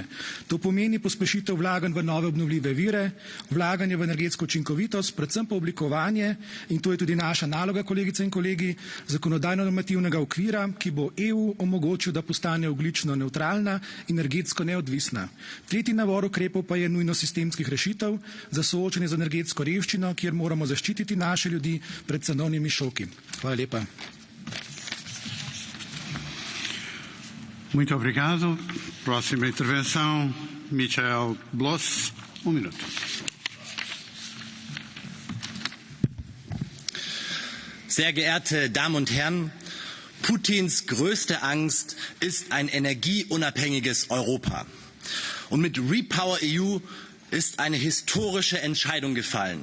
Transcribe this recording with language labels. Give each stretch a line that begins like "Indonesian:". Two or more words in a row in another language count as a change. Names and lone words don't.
Slovenian: To pomeni pospešitev vlaganj v nove obnovljive vire, vlaganje v energetsko učinkovitost, predvsem pa oblikovanje, in to je tudi naša naloga, kolegice in kolegi, zakonodajno-normativnega okvira, ki bo EU omogočil, da postane ogljično nevtralna in energetsko neodvisna. Tretji nabor ukrepov pa je nujno sistemskih rešitev za soočanje z energetsko revščino, kjer moramo zaščititi naše ljudi pred cenovnimi šoki. Hvala lepa.
Portuguese: Muito obrigado. Próxima intervenção, Michael Bloss, minuto.
German: Sehr geehrte Damen und Herren, Putins größte Angst ist ein energieunabhängiges Europa. Und mit REPowerEU ist eine historische Entscheidung gefallen.